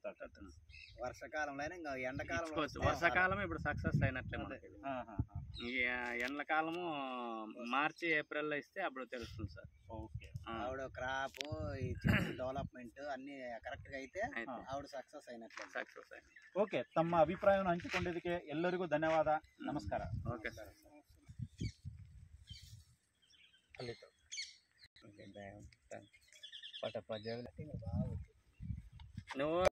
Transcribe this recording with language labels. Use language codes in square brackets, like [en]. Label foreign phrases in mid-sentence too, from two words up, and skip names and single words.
[te] వర్షాకాలంలో ఇంకా ఎండాకాలం, వర్షాకాలం ఇప్పుడు సక్సెస్ అయినట్లే మనకి. ఎండాకాలము మార్చి ఏప్రిల్ లో ఇస్తే అప్పుడు తెలుస్తుంది సార్. ఆవిడ [en] crop development [te] అన్ని ಕರೆಕ್ಟ್ గా అయితే ఆవిడ సక్సెస్ అయినట్లే. [kn] ಓಕೆ, ತಮ್ಮ ಅಭಿಪ್ರಾಯವನ್ನು ಹಂಚಿಕೊಂಡಿದ್ದಕ್ಕೆ ಎಲ್ಲರಿಗೂ ಧನ್ಯವಾದ. ನಮಸ್ಕಾರ. [en] okay sir. [te] నువ్వు